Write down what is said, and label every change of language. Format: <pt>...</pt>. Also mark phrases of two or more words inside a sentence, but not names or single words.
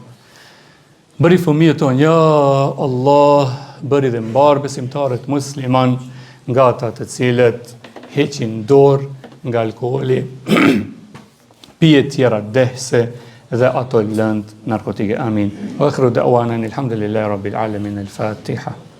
<sq>Bëri fëmijët tonë, ja Allah, bëri dhe mbar besimtarët musliman nga ata të cilët heqin dorë nga alkooli, pije tjera dehse dhe ato lëndë narkotike. Amin.</sq> <ar>وآخر دعوانا الحمد لله رب العالمين.</ar> <sq>Al-Fatiha.</sq>